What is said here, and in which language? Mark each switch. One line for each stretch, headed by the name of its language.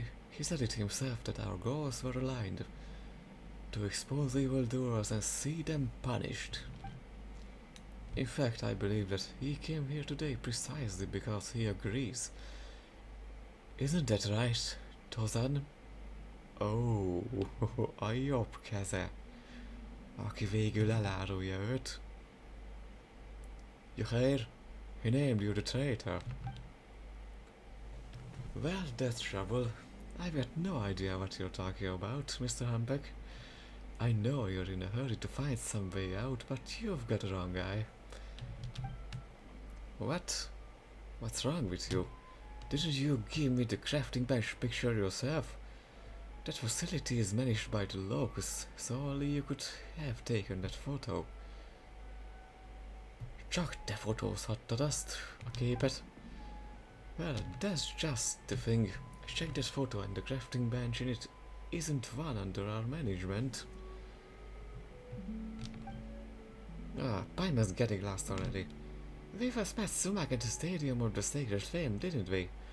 English: He said it himself that our goals were aligned. To expose evildoers and see them punished. In fact, I believe that he came here today precisely because he agrees. Isn't that right, Tozan?
Hungarian: Ó, a jobb keze, aki végül elárulja őt.
English: You hear? He named you the traitor. Well, that's trouble. I've got no idea what you're talking about, Mr. Humpek. I know you're in a hurry to find some way out, but you've got the wrong guy. What? What's wrong with you? Didn't you give me the crafting bench picture yourself? That facility is managed by the locusts, so only you could have taken that photo.
Hungarian: Csak te fotózhattad azt, a képet.
English: Well, that's just the thing. I checked that photo and the crafting bench in it isn't one under our management. Time is getting lost already. We first met Sumac at the Stadium of the Sacred Flame, didn't we?